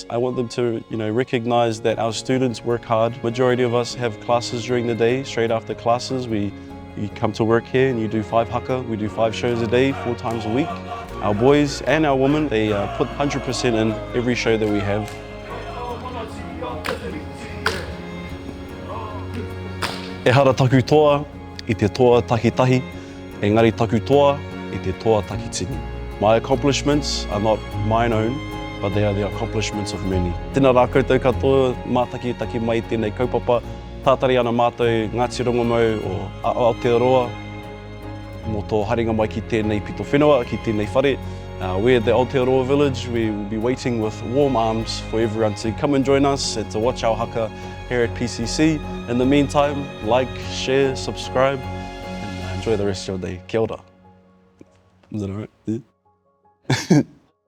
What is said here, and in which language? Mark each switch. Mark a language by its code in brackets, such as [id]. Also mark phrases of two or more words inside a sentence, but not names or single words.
[en] I want them to recognize that our students work hard. Majority of us have classes during the day. Straight after classes, you come to work here and you do 5 haka. We do 5 shows a day, 4 times a week. Our boys and our women, they put 100% in every show that we have. [mi] E hara taku toa, I te toa takitahi, engari taku toa, I te toa takitini. [en] My accomplishments are not mine own, but they are the accomplishments of many. [mi] Tēnā rā koutou katoa, mātaki mai tēnei kaupapa, tātari ana mātou Ngāti Rongomau o Aotearoa, mō tō haringa mai ki tēnei pito whenua, ki tēnei whare. [en] We're at the Aotearoa Village. We will be waiting with warm arms for everyone to come and join us and to watch our haka here at PCC. In the meantime, like, share, subscribe, and enjoy the rest of your day. [mi] Kia ora. [en] Is that all right? Yeah.